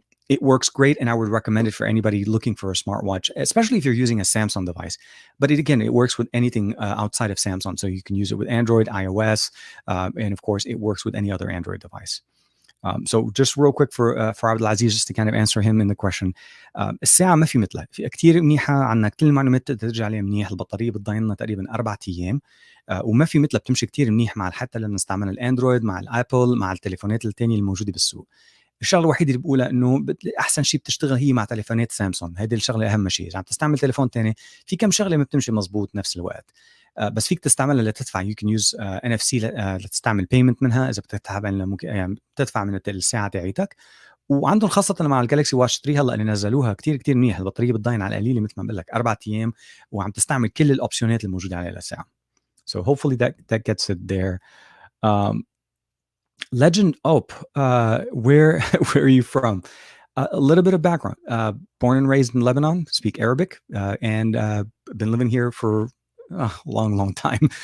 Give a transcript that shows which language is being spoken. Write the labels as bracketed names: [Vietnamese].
[English] It works great, and I would recommend it for anybody looking for a smartwatch, especially if you're using a Samsung device. But it works with anything outside of Samsung, so you can use it with Android, iOS, and of course, it works with any other Android device. So just real quick for Abdulaziz, just to kind of answer him in the question. [Arabic] الساعة ما في مثلها، في كتير منيحة، عنا كل المعلومات ترجع عليها منيح، البطارية بتضاين لنا تقريبا 4 أيام، وما في مثلها، بتمشي كتير منيح مع حتى لما نستعمل الأندرويد، مع الآبل، مع التليفونات الثانية الموجودة بالسوق. الشغله الوحيده اللي بقولها انه احسن شيء بتشتغل هي مع تليفونات سامسونج، هذه الشغله اهم شيء. اذا عم تستعمل تليفون ثاني في كم شغله ما بتمشي مزبوط نفس الوقت، بس فيك تستعملها لتدفع. [English] you can use [Arabic] NFC لتستعمل بيمنت منها اذا بتدفع من الساعه تاعتك. وعندهم خاصه مع الجالكسي واتش 3 هلا اللي نزلوها كتير كتير منيح، البطاريه بتضاين على القليله مثل ما بقول لك 4 ايام، وعم تستعمل كل الاوبشنات الموجوده عليها للساعه. [English] So hopefully that gets it there. Legend Op, where are you from? A little bit of background. Born and raised in Lebanon, speak Arabic, and been living here for a long time.